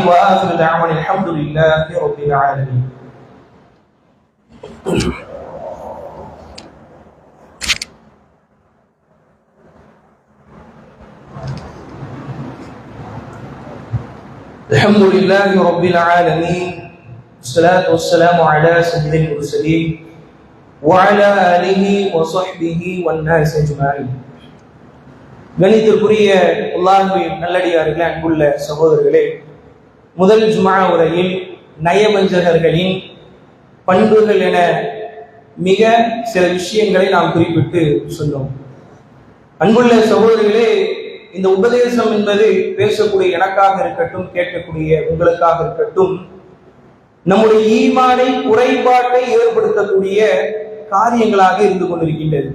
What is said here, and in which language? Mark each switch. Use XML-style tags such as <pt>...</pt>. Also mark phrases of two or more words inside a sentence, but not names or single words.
<ar>وآخر دعوانا الحمد لله رب العالمين. الحمد لله رب العالمين. والصلاة والسلام على سيد المرسلين وعلى آله وصحبه والناس أجمعين.</ar> <ta>கணித்திற்குரிய அல்லாஹ்வின் நல்லடியார்களே, அன்புள்ள சகோதரர்களே, முதல் ஜும்ஆ உரையில் நயவஞ்சகர்களின் பண்புகள் என மிக சில விஷயங்களை நாம் குறிப்பிட்டு சொன்னோம். அன்புள்ள சகோதரர்களே, இந்த உபதேசம் என்பது பேசக்கூடிய எனக்காக இருக்கட்டும், கேட்கக்கூடிய உங்களுக்காக இருக்கட்டும், நம்முடைய ஈமானை குறைபாட்டை ஏற்படுத்தக்கூடிய காரியங்களாக இருந்து கொண்டிருக்கின்றது.</ta>